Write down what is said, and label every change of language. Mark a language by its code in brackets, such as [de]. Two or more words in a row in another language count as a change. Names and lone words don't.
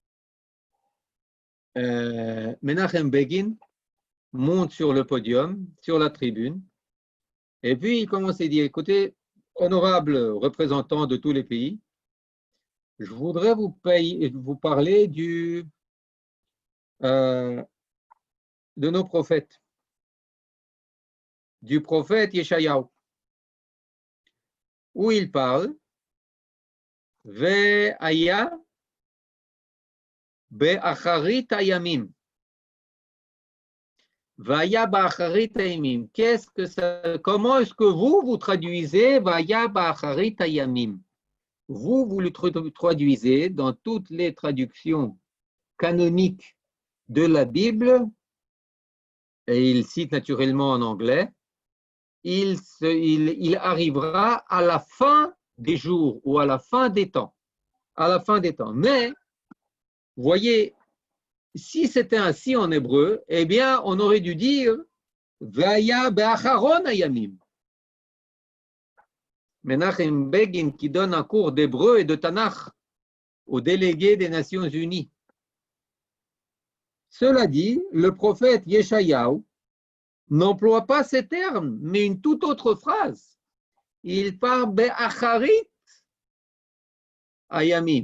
[fr] Menachem Begin monte sur le podium, sur la tribune, et puis il commence à dire, écoutez, honorables représentants de tous les pays, je voudrais vous parler de nos prophètes, du prophète Yeshayahu, où il parle [he] והיה באחרית הימים. והיה באחרית הימים. [fr] Comment est-ce que vous traduisez [he] והיה באחרית הימים? [fr] Vous le traduisez dans toutes les traductions canoniques de la Bible, et il cite naturellement en anglais, il arrivera à la fin des jours ou à la fin des temps. À la fin des temps. Mais, voyez, si c'était ainsi en hébreu, eh bien, on aurait dû dire [he] והיה באחרון הימים. [fr] Menachem Begin, qui donne un cours d'hébreu et de Tanakh aux délégués des Nations Unies. Cela dit, le prophète Yeshayahu n'emploie pas ces termes, mais une toute autre phrase. Il parle [he] באחרית הימים.